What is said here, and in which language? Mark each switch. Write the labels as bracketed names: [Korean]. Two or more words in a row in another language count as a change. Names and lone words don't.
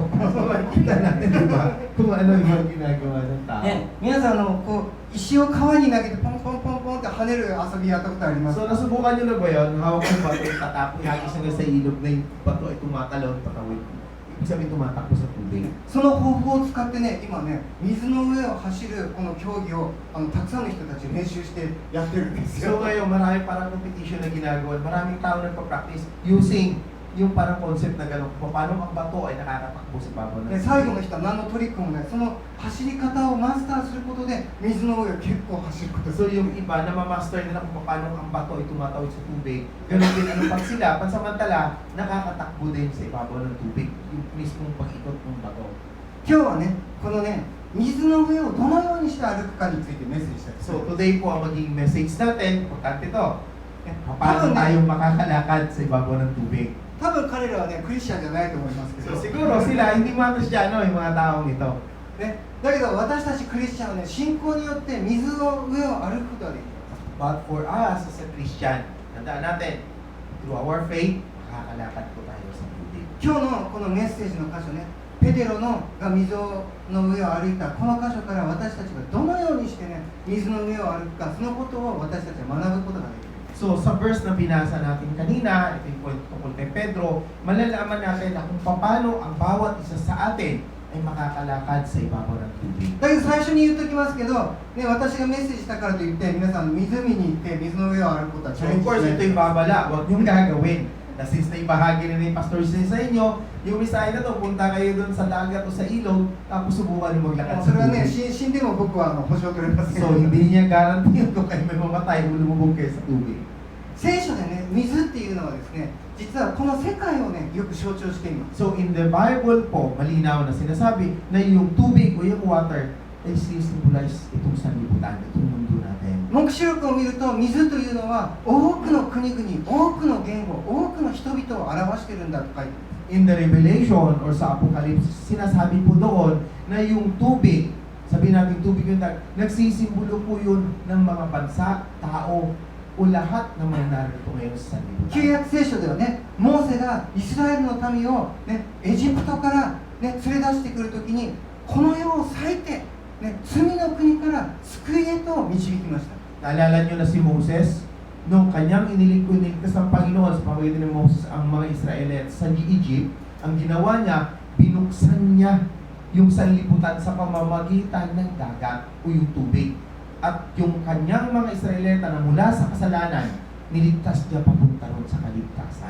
[Filipino] So, makikita natin, di ba, kung ano yung ginagawa ng tao. [Japanese] ね、皆さんこう石を川に投げてポンポンポンポンって跳ねる遊びやったことあります [Filipino] So, nasubukan nyo na ba yun? Hawak ng bato yung tatapos, ihagis nyo sa ilog na yung bato ay tumatalon, patawid. Ibig sabihin tumatakbo sa tubig. [Japanese] その方法を使ってね今ね水の上を走るこの競技をたくさんの人たち練習してやってるんですよ [Filipino] So ngayon, marami parang competition na ginagawa. Maraming tao nagpa-practice using yung parang concept na gano'n. Kung paano ang bato ay nakakatakbo sa babaw ng [Japanese] で最後の人は何のトリックもないその走り方をマスターすることで水の上を結構走ることす [Filipino] So [Japanese] る [Filipino] yung iba na ma-master nila kung paano ang bato ay tumatawid sa tubig. Ganun din ano pag sila, pansamantala, nakakatakbo din sa ibabaw ng tubig. Yung mismong pag-ikot ng bato. [Japanese] 今日はねこのね水の上をどのようにして歩くかについてメッセージしたいです [English] So today [Filipino] po ang magiging message natin, importante to. Paano tayo makakalakad sa ibabaw ng tubig. [Japanese] 多分彼らはねクリスチャンじゃないと思いますけど [Filipino] So siguro sila, hindi mga Kristyano yung mga taong ito. [Japanese] ね、だけど私たちクリスチャンはね信仰によって水の上を歩くことができる [English] But for us as a Christian, [Filipino] tandaan natin, [English] through our faith, [Filipino] makakalakad po tayo sa tubig. [Japanese] 今日のこのメッセージの箇所ねペテロのが水の上を歩いたこの箇所から私たちがどのようにしてね水の上を歩くかそのことを私たちは学ぶことができる [Filipino] So sa verse na binasa natin kanina, ito yung point tungkol kay Pedro, malalaman natin na kung paano ang bawat isa sa atin ay makakalakad sa ibabaw ng tubig. [Japanese] だけど最初に言っときますけど、ね、私がメッセージしたからといって皆さん湖に行って水の上を歩くことはチ [Filipino] So [Japanese] ャレン [English] of [Japanese] ジし [English] course, [Japanese] ない [Filipino] ito yung babala, huwag niyong gagawin. Na since na ibahagi na ni Pastor Jose sa inyo, yung mensahe na to, punta kayo dun sa dagat o sa ilog, tapos subukan niyo maglakad [Japanese] そ [Filipino] sa [Japanese] れはね [Filipino] tubig. [Japanese] 死んでも僕は保証取れません [Filipino] So hindi niya guarantee kung kayo may mamatay kung lumubog kayo sa tubig. [Japanese] 聖書でね水っていうのはですね実はこの世界をねよく象徴しています [English] So in the Bible [Filipino] po, malinaw na sinasabi na yung tubig o yung water ay symbolize itong sanlibutan, itong mundo natin. [Japanese] 黙示録を見ると水というのは多くの国々多くの言語多くの人々を表しているんだと書いてある [English] In the Revelation [Filipino] or sa Apocalypse, sinasabi po doon na yung tubig, sabihin natin tubig yung nagsisimbolo po yun ng mga bansa, tao, o lahat ng mga narito ngayon sa [Japanese] 旧 [Filipino] sanlibutan. [Japanese] 約聖書ではねモーセがイスラエルの民を、ね、エジプトから、ね、連れ出してくるときにこの世を裂いて、ね、罪の国から救いへと導きました [Filipino] Naalala nyo na si Moses, nung kanyang iniligtas ng Panginoon sa pamagitan ni Moses ang mga Israelites sa Egypt, ang ginawa niya, binuksan niya yung sanlibutan sa pamamagitan ng dagat o yung tubig. At yung kanyang mga Israelita na mula sa kasalanan niligtas niya papunta ron sa kaligtasan.